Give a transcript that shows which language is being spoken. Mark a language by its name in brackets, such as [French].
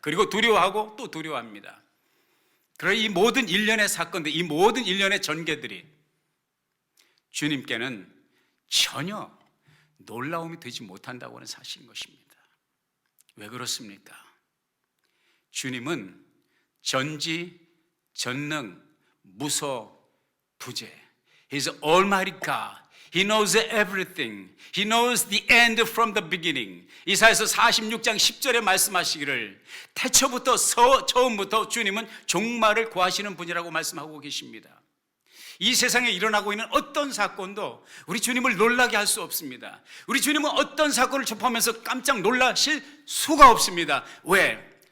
[Korean] 그리고 두려워하고 또 두려워합니다. 그러나 이 모든 일련의 사건들, 이 모든 일련의 전개들이 주님께는 전혀 놀라움이 되지 못한다고 하는 사실인 것입니다. 왜 그렇습니까? 주님은 전지, 전능, 무소, 부재. [English] He's Almighty God. He knows everything. He knows the end from the beginning. [Korean] 이사야서 46장 10절에 말씀하시기를 태초부터 처음부터 주님은 종말을 구하시는 분이라고 말씀하고 계십니다. 이 세상에 일어나고 있는 어떤 사건도 우리 주님을 놀라게 할 수 없습니다. 우리 주님은 어떤 사건을 접하면서 깜짝 놀라실 수가 없습니다. 왜?